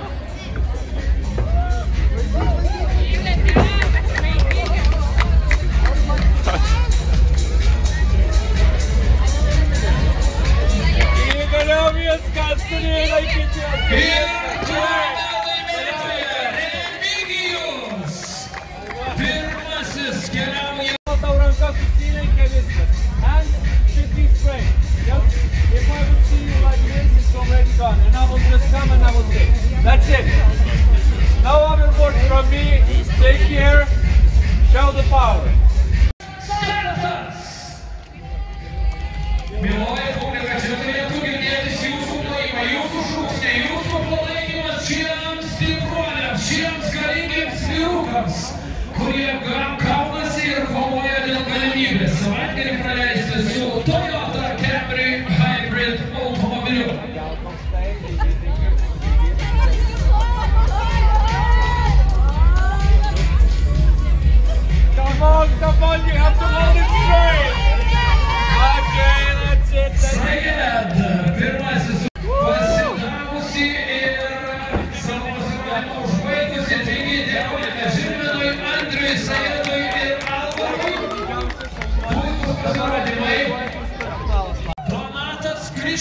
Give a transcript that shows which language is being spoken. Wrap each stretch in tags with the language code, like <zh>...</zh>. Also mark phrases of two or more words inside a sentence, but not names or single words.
<lt>Viskas turi laikyti. Ir čia laimėtoja Remigijus. Pirmasis keliauja. Tau rankas susilenkia viskas.</lt> <en>Hands should be straight. Just if I would see you like this, it's already gone. And I will just come and I will say, that's it. No other words from me. Stay here. Show the power.</en> <lt>Mieloji publika, čia turėtų girdėtis jūsų plojimai, jūsų šūksniai, jūsų palaikymas šiems stipruoliams, šiems galingiems vyrukams, kurie kaunasi ir kovoja dėl galimybės savaitgalį praleisti su Toyota Camry Hybrid automobiliu.</lt> <en>Come on, you have to hold it straight. Okay, that's it. Said,</en> <lt>pirmasis pasidavusi ir savo pasirodymą užbaigusi, taigi dėkojame Žilvinui, Andriui, Saidui ir Alvarui. Puikus pasirodymai. Donatas Kriščiūnas.</lt>